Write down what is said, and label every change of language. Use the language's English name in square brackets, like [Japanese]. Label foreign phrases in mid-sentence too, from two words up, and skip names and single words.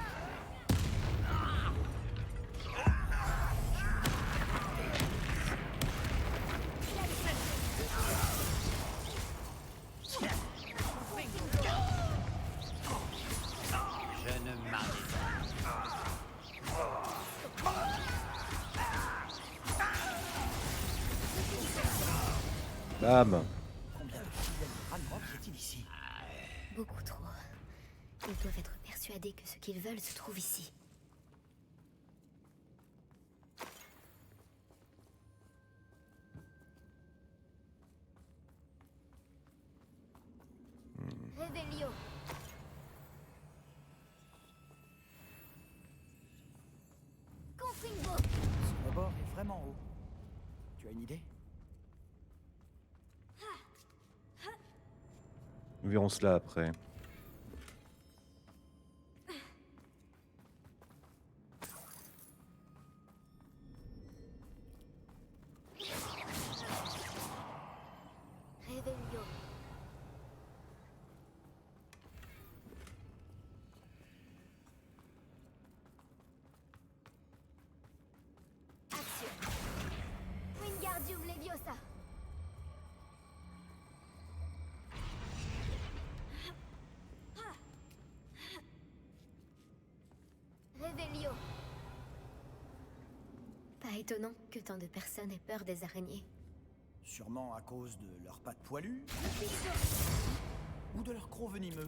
[French] Je ne m'arrête pas. Bam. Combien de fidèles de Ranrock y a-t-il ici? Beaucoup trop. Ils doivent être persuadés persuadée que ce qu'ils veulent se trouve ici. Revelio. Confringo. Ce rebord est vraiment haut. Tu as une idée? Nous verrons cela après. Revelio. Action. Wingardium Leviosa. Revelio. Pas étonnant que tant de personnes aient peur des araignées. Sûrement à cause de leurs pattes poilues ou de leurs crocs venimeux.